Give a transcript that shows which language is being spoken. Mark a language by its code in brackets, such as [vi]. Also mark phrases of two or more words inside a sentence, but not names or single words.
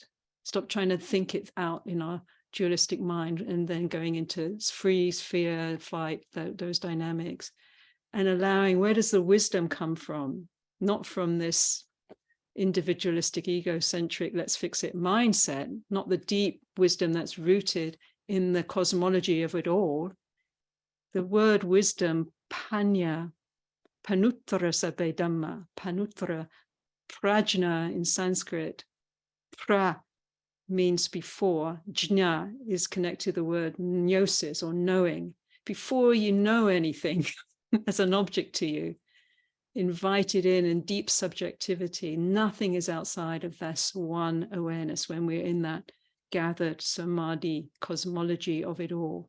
[en] Stop trying to think it out in our dualistic mind and then going into freeze, fear, flight, those dynamics, and allowing, where does the wisdom come from? Not from this individualistic, egocentric, let's fix it mindset, not the deep wisdom that's rooted in the cosmology of it all. The word wisdom, [pi] panya, Pannuttara sabbe dhamma, Pannuttara, [en] prajna in Sanskrit, pra means before, jna is connected to the word gnosis or knowing. Before you know anything as an object to you, invited in deep subjectivity, nothing is outside of this one awareness when we're in that gathered samadhi cosmology of it all.